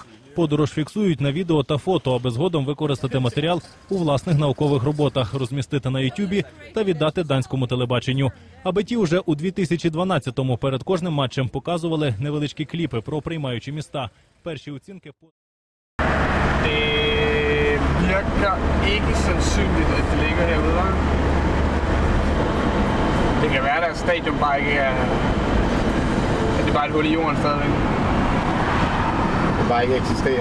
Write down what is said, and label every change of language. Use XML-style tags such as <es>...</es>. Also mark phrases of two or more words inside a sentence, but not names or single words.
<uk>Подорож фіксують на відео та фото, аби згодом використати матеріал у власних наукових роботах, розмістити на Ютубі та віддати данському телебаченню. Аби ті уже у 2012-му перед кожним матчем показували невеличкі кліпи про приймаючі міста. Перші оцінки...</uk> <da>Det virker ikke sandsynligt, at det ligger herude. Det kan være, at deres stadion bare ikke er... At det bare er et hul i jorden stadigvæk. Det bare ikke eksisterer.</da>